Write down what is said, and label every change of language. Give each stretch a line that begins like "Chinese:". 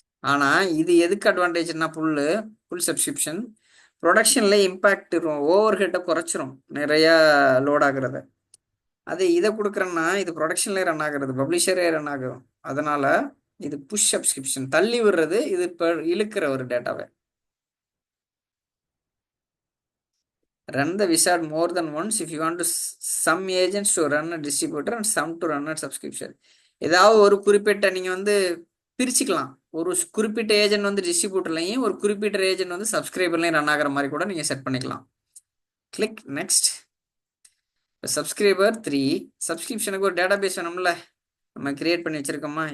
Tamil: ஆனால் இது எதுக்கு அட்வான்டேஜ்னா, ஃபுல் சப்ஸ்கிரிப்ஷன் ப்ரொடக்ஷனில் இம்பேக்ட் இருக்கும், ஓவர் ஹெட்டை குறைச்சிரும் நிறையா லோட் ஆகுறத. அது இதை கொடுக்குறேன்னா இது ப்ரொடக்ஷன்லேயே ரன் ஆகுறது, பப்ளிஷரே ரன் ஆகும். அதனால் இது புஷ் சப்ஸ்கிரிப்ஷன், தள்ளி விடுறது. இது இப்போ இழுக்கிற ஒரு டேட்டாவை
English: Run the wizard more than once if you want to some agents to run a distributor and some to run a subscription.
Tamil: ஏதாவது ஒரு குறிப்பிட்ட நீங்கள் வந்து பிரிச்சுக்கலாம். ஒரு குறிப்பிட்ட ஏஜென்ட் வந்து டிஸ்ட்ரிபியூட்டர்லையும் ஒரு குறிப்பிட்ட ஏஜென்ட் வந்து சப்ஸ்கிரைபர்லையும் ரன் ஆகிற மாதிரி கூட நீங்கள் செட் பண்ணிக்கலாம். Click next. இப்போ சப்ஸ்கிரைபர் 3 சப்ஸ்கிரிப்ஷனுக்கு ஒரு டேட்டா பேஸ் வேணும்ல, நம்ம கிரியேட் பண்ணி வச்சுருக்கோமா?